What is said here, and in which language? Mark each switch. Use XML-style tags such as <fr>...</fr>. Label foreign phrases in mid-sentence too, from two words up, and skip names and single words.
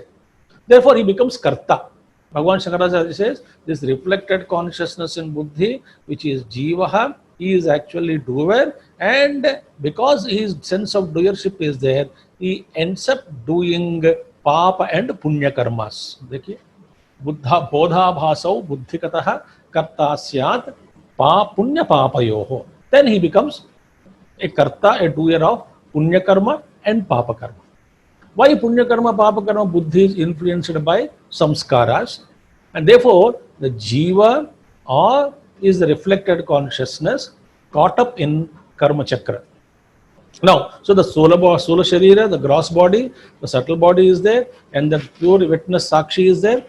<en>Therefore he becomes Karta. Bhagavan Shankaracharya says this reflected consciousness in Buddhi, which is Jivaha, he is actually doer, and because his sense of doership is there, he ends up doing Papa and Punya karmas.</en> <sa>देखिये, बुद्ध बोध भासौ बुद्धिकतः कर्तास्यात् पुण्य पापयोः.</sa> <en>Then he becomes a Karta, a doer of</en> <sa>पुण्य कर्म</sa> <en>and</en> <sa>पाप कर्म. Why पुण्य कर्म, पाप कर्म?</sa> <en>Buddhi is influenced by samskaras, and therefore the Jiva is the reflected consciousness caught up in</en> <sa>कर्म चक्र.</sa> <en>Now, so the</en> <sa>सोल शरीर,</sa> <en>the gross body, the subtle body is there, and the pure witness Sakshi is there.</en>